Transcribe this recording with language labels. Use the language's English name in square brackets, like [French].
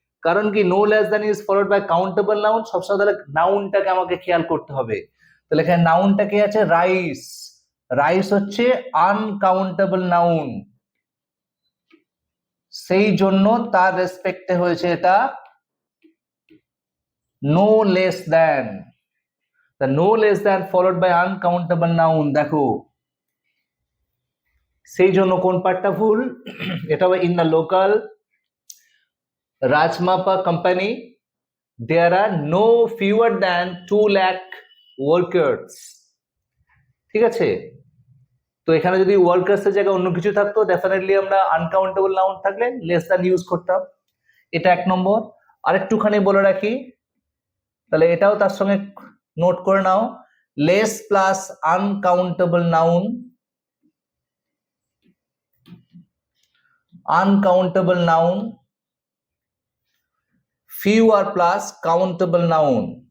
[Bangla] কারণ কি no less than is followed by countable noun, সবসময় তাহলে নাউনটাকে আমাকে খেয়াল করতে হবে। তাহলে এখানে নাউনটা কি আছে, রাইস। রাইস হচ্ছে আনকাউন্টেবল নাউন, সেই জন্য তার রেসপেক্টে হয়েছে এটা no less than. [English] The no less than followed by uncountable noun, [Bangla] দেখো সেই জন্য কোন পার্টটা ভুল, এটা [English] in the local রাজমাপা company there are no fewer than 2 lakh workers, [Bangla] ঠিক আছে। তো এখানে যদি ওয়ার্কার্স এর জায়গায় অন্য কিছু থাকতো ডেফিনেটলি আমরা আনকাউন্টেবল নাউন থাকলে লেস দ্যান ইউজ করতাম, এটা এক নম্বর। আরেকটুখানি বলে রাখি, তাহলে এটাও তার সঙ্গে নোট করে নাও, less plus uncountable noun, uncountable noun, fewer plus countable noun।